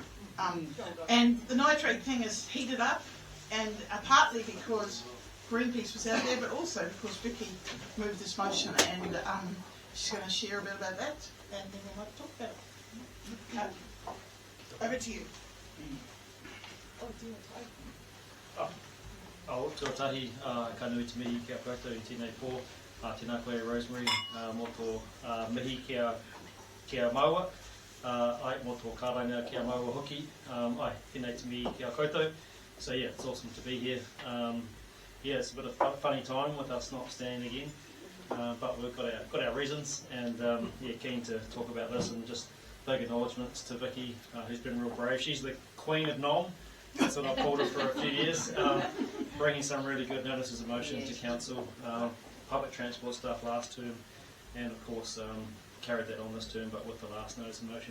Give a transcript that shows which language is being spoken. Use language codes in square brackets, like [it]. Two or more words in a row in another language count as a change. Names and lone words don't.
[en] And the nitrate thing is heated up, and partly because Greenpeace was out there, but also because Vicky moved this motion, and she's going to share a bit about that, and then we might talk about it. Over to you. [mi] Tuatahi, ka nui te mihi kia koutou I tēnei pō, tēnā koe Rosemary, mō tō mihi kia maua, ai mō tō kāranga kia maua hoki, ai tēnei te mihi kia koutou. [en] So yeah, it's awesome to be here. Yeah, it's a bit of a funny time with us not standing again, but we've got our reasons, and yeah, keen to talk about this, and just big acknowledgements to Vicky, who's been real brave. She's the queen of NOM. That's what I've called her for a few years, bringing some really good notices of motion to council, public transport stuff last term, and of course carried that on this term, but with the last notice of motion.